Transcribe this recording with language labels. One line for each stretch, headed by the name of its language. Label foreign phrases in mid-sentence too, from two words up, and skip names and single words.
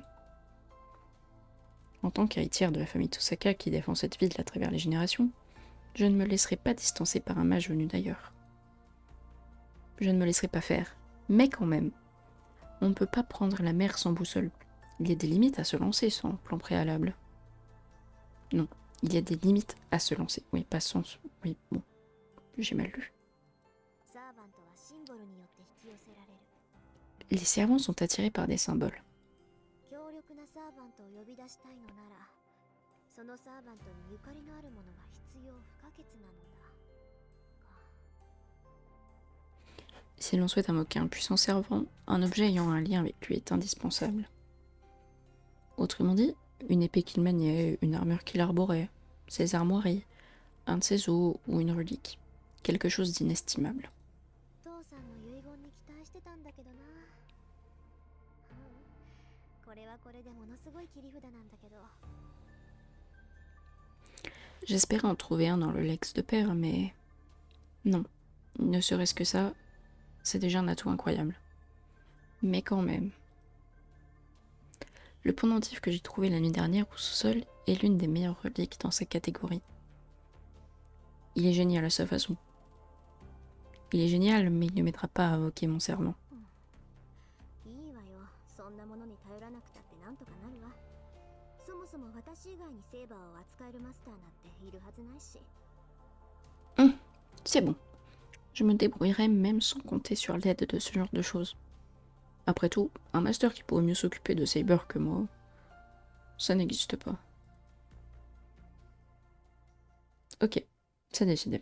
French: En tant qu'héritière de la famille Tosaka qui défend cette ville à travers les générations, je ne me laisserai pas distancer par un mage venu d'ailleurs. Je ne me laisserai pas faire, mais quand même, on ne peut pas prendre la mer sans boussole. Il y a des limites à se lancer sans plan préalable. Non, il y a des limites à se lancer. Oui, pas sans... Oui, bon, j'ai mal lu.
Japanese: サーバントはシンボルによって引き寄せられる。
French: Les servants sont attirés par des symboles.
Japanese: 強力なサーバントを呼び出したいのなら、そのサーバントにゆかりのあるものが必要不可欠なのだ。
French: Si l'on souhaite invoquer un puissant servant, un objet ayant un lien avec lui est indispensable. Autrement dit, une épée qu'il maniait, une armure qu'il arborait, ses armoiries, un de ses os ou une relique. Quelque chose d'inestimable.
Japanese: 父さんの遺言に期待してたんだけどな。これはこれでものすごい切り札なんだけど。
French: J'espérais en trouver un dans le Lex de Père, mais... Non, ne serait-ce que ça, c'est déjà un atout incroyable. Mais quand même... Le pendentif que j'ai trouvé la nuit dernière au sous-sol est l'une des meilleures reliques dans sa catégorie. Il est génial à sa façon. Il est génial, mais il ne m'aidera pas à invoquer mon serment.
Japanese: いいわよ。そんなものに頼らなくたってなんとかなるわ。そもそも私以外にセーバーを扱えるマスターなんているはずないし。
French: C'est bon. Je me débrouillerai même sans compter sur l'aide de ce genre de choses. Après tout, un master qui pourrait mieux s'occuper de Saber que moi, ça n'existe pas. Ok, c'est décidé.